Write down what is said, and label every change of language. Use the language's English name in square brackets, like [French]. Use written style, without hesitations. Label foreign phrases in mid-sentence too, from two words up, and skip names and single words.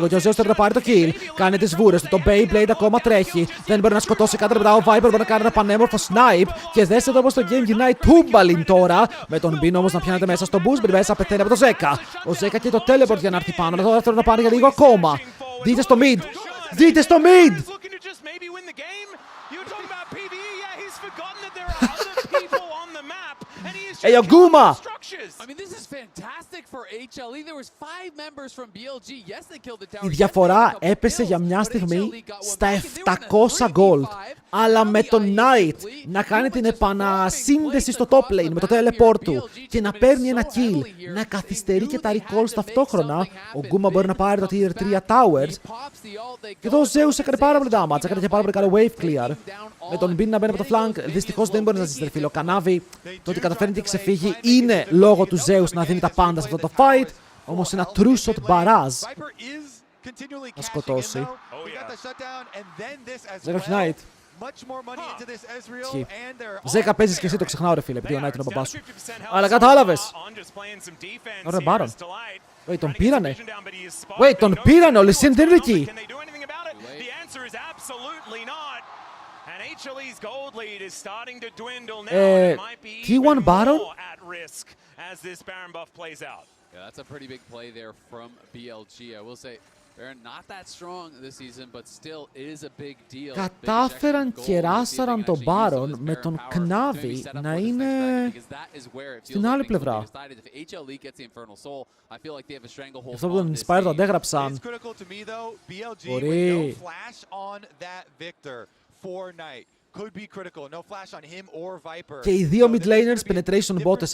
[Greek] Και ο Zeus θέλει να πάρει το kill. Κάνει τις βούρες του. Το Beyblade ακόμα τρέχει. Δεν μπορεί να σκοτώσει κάτι μετά. Ο Viper μπορεί να κάνει ένα πανέμορφο snipe. Και δέστε το πως το game γυρνάει τούμπαλιν τώρα. Με τον Μπιν όμως να πιάνεται μέσα στο boost. Μπει μέσα, πεθαίνει από το Ζέκα. Ο Ζέκα και το teleport για να έρθει πάνω. Αλλά τώρα θέλουν να πάνε για λίγο ακόμα. Δείτε στο mid. Δείτε στο mid. [English] Hey, yo, [Greek] Guma! [English] I mean, this is fantastic for HLE. There was 5 members from BLG. Yes, they killed the tower. [Greek] Η διαφορά έπεσε για μια στιγμή στα 700 gold. Αλλά με τον Knight να κάνει την επανασύνδεση στο [English] top lane [Greek] με το teleport του και να παίρνει ένα kill, να καθυστερεί και τα recalls ταυτόχρονα, ο Guma μπορεί να πάρει το [English] tier 3 towers. [Greek] Και εδώ ο Zeus έκανε πάρα πολύ damage, έκανε και πάρα πολύ καλό [English] wave clear. [Greek] Με τον Bin να μπαίνει από το flank, δυστυχώς δεν μπορεί να ζήσει φίλο. Ο Κανάβι, το ότι καταφέρνει και ξεφύγει είναι λόγω του Zeus να δίνει τα πάντα σε αυτό το fight. Όμως ένα [English] true shot barrage [Greek] να σκοτώσει. Ζέκα Knight. Ζέκα παίζεις και εσύ, το ξεχνάω ρε φίλε, επειδή ο Knight είναι ο μπαμπάς σου. Αλλά κατάλαβες. Ωραία Baron. Wait, τον πήρανε. Wait, τον πήρανε, ο Λυσίν δεν είναι εκεί. T1 Baron? [English] Yeah, that's a pretty big play there from BLG. I will say they're not that strong this season, but still it is a big deal. [Greek] Κατάφεραν και ράσαραν τον Baron με τον Knavi να είναι στην άλλη πλευρά. Αυτό που τον Inspire το αντέγραψαν. Μπορεί. Και οι δύο [English] mid laners penetration bots.